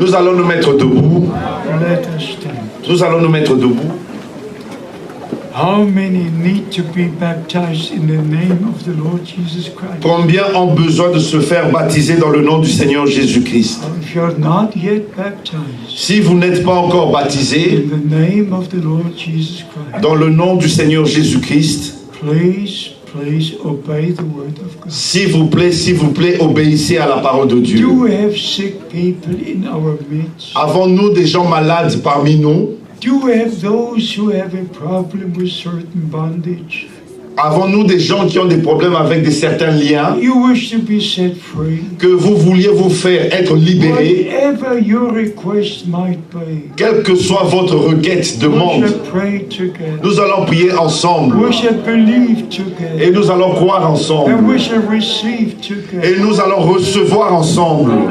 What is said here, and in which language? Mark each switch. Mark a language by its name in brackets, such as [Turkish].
[French] Nous allons nous mettre debout. [English] Let us stand. [French] Nous allons nous mettre debout. [English] How many need to be baptized in the name of the Lord Jesus Christ? [French] Combien ont besoin de se faire baptiser dans le nom du Seigneur Jésus-Christ? [English] If you're not yet baptized, [French] Si vous n'êtes pas encore baptisé [English] in the name of the Lord Jesus Christ, [French] dans le nom du Seigneur Jésus-Christ, [English] please obey the word of God. [French] s'il vous plaît, obéissez à la parole de Dieu. [English] Do we have sick people in our midst? [French] Avons-nous des gens malades parmi nous? [English] Do we have those who have a problem with certain bondage? [French] Avons-nous des gens qui ont des problèmes avec certains liens? [English] You wish to be set free? [French] Que vous vouliez vous faire être libéré? [English] Whatever your request might be, [French] Quelle que soit votre requête, [English] we [French] demande, [English] shall pray together. [French] nous allons prier ensemble. [English] We shall believe together. [French] Et nous allons croire [English] And [French] ensemble. [English] we shall receive together. [French] Et nous allons recevoir ensemble.